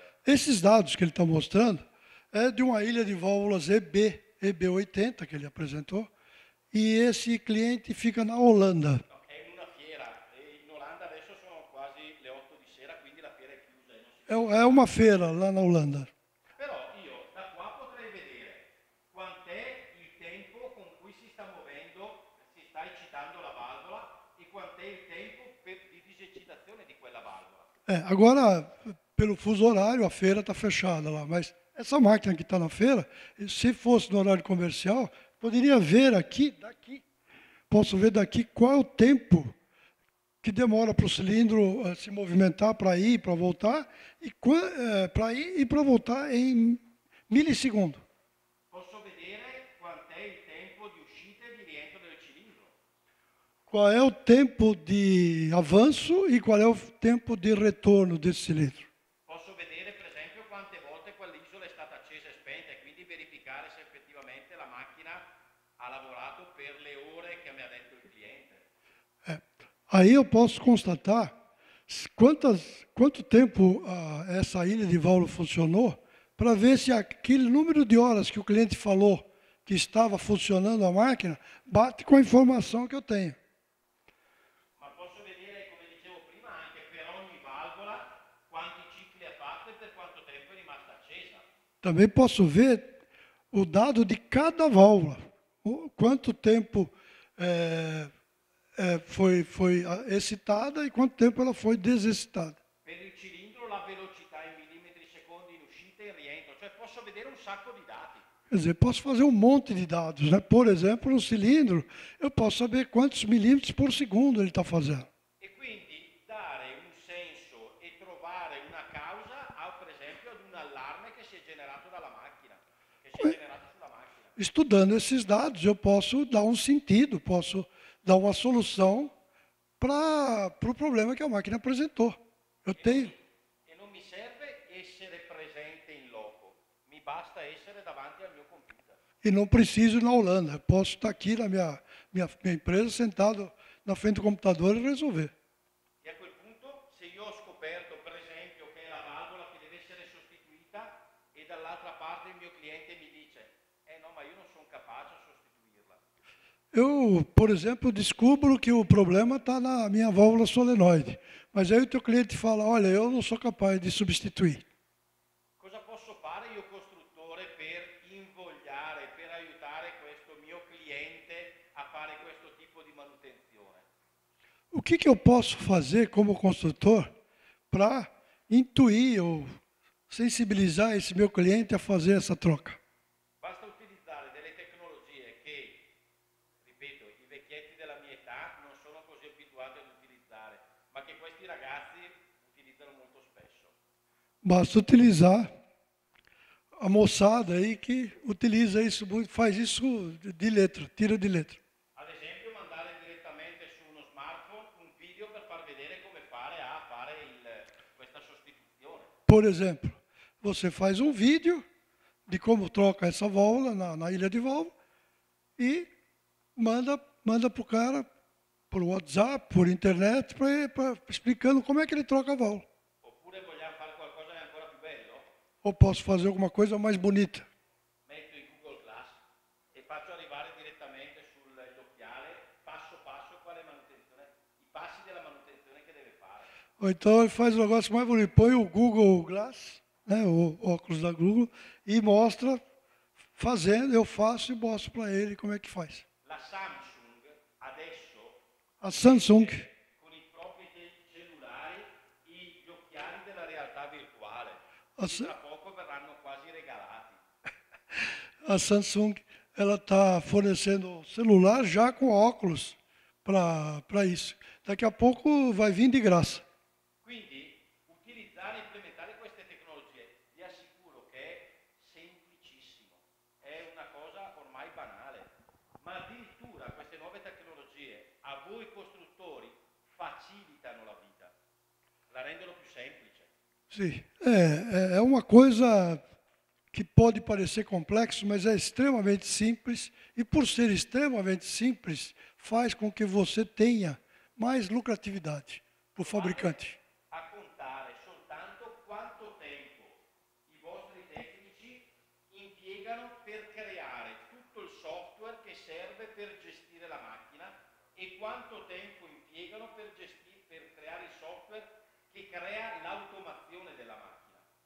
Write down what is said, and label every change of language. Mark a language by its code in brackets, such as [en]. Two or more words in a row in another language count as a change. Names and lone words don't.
[pt] Esses dados que ele está mostrando é de uma ilha de válvulas EB80 que ele apresentou, e esse cliente fica na Holanda. [it] No, è in una fiera e in Olanda adesso sono quasi le 8 di sera, quindi la fiera è chiusa e non si [pt] É uma feira lá na Holanda. [it] Però io da qua potrei vedere quant'è il tempo con cui si sta muovendo, si sta eccitando la valvola e quant'è il tempo di disecitazione di quella valvola. [pt] Agora, pelo fuso horário, a feira está fechada lá, mas essa máquina que está na feira, se fosse no horário comercial, poderia ver daqui, posso ver daqui qual é o tempo que demora para o cilindro se movimentar para ir, para voltar, e para ir e para voltar em milissegundo. [it] Posso vedere quant'è il tempo di uscita e di rientro del cilindro. [pt] Qual é o tempo de avanço e qual é o tempo de retorno desse cilindro. [it] Posso vedere per esempio quante volte quell'isola è stata accesa e spenta e quindi verificare se effettivamente la macchina ha lavorato per le ore che mi ha detto il cliente. [pt] Aí eu posso constatar quanto tempo essa ilha de válvula funcionou, para ver se aquele número de horas que o cliente falou que estava funcionando a máquina bate com a informação que eu tenho. [it] Ma posso vedere, come dicevo prima, anche per ogni valvola quanti cicli ha fatto e per quanto tempo è rimasta accesa. [pt] Também posso ver o dado de cada válvula, quanto tempo foi excitada e quanto tempo ela foi desexcitada. [it] Per il cilindro la velocità in millimetri secondi in uscita e in rientro, cioè posso vedere un sacco di dati. [pt] Quer dizer, posso fazer um monte de dados, né? Por exemplo, no cilindro, eu posso saber quantos milímetros por segundo ele está fazendo. [it] E quindi dare un senso e trovare una causa per esempio ad un allarme che si è generato dalla macchina, che si è generato sulla macchina. [pt] Estudando esses dados, eu posso dar um sentido, posso dar uma solução para o problema que a máquina apresentou. Eu tenho. [it] E non mi serve essere presente in loco, mi basta essere davanti al mio computer. [pt] E não preciso ir na Holanda. Posso estar aqui na minha empresa, sentado na frente do computador e resolver. [it] E a quel punto, se io ho scoperto, per esempio, che è la valvola che deve essere sostituita e dall'altra parte il mio cliente mi dice no, ma io non sono capace a sostituirla. [pt] Eu, por exemplo, descubro que o problema está na minha válvula solenoide. Mas aí o teu cliente fala, olha, eu não sou capaz de substituir. [it] Cosa posso fare io costruttore per invogliare, per aiutare questo mio cliente a fare questo tipo di manutenzione? [pt] O que eu posso fazer como construtor para intuir ou sensibilizar esse meu cliente a fazer essa troca? [it] Basta utilizzare delle abituati ad utilizzare, ma che questi ragazzi utilizzano molto spesso. [pt] Basta utilizar a moçada aí que utiliza isso, faz isso de letra, tira de letra. [it] Ad esempio mandare direttamente su uno smartphone un video per far vedere come fare a fare questa sostituzione. [pt] Por exemplo, você faz um vídeo de como troca essa válvula na ilha de válvula e manda para o cara por WhatsApp, por internet, explicando como é que ele troca a válvula. [it] Oppure vogliamo fare qualcosa di ancora più bello? [pt] Ou posso fazer alguma coisa mais bonita. [it] Metto in Google Glass e faccio arrivare direttamente sull'occhiale passo passo quale manutenzione, i passi della manutenzione che deve fare. [pt] Ou então ele faz um negócio mais bonito, põe o Google Glass, né, o óculos da Google, e mostra fazendo, eu faço e mostro para ele como é que faz. [it] La Samsung adesso [pt] A Samsung, [it] con i propri cellulari gli occhiali della realtà virtuale, [pt] a, [it] che tra poco verranno quasi regalati. [pt] a Samsung, ela está fornecendo celular já com óculos para isso. Daqui a pouco vai vir de graça. [it] Quindi utilizzare e implementare queste tecnologie, vi assicuro che è semplicissimo, è una cosa ormai banale, ma addirittura queste nuove tecnologie a voi costruttori facilitano la vita, la rendono più semplice. [pt] Sim, é uma coisa que pode parecer complexo, mas é extremamente simples, e por ser extremamente simples, faz com que você tenha mais lucratividade para o fabricante. [it] A contare soltanto quanto tempo i vostri tecnici impiegano per creare tutto il software che serve per gestire la macchina e quanto tempo impiegano per creare il software che crea l'automazione della macchina.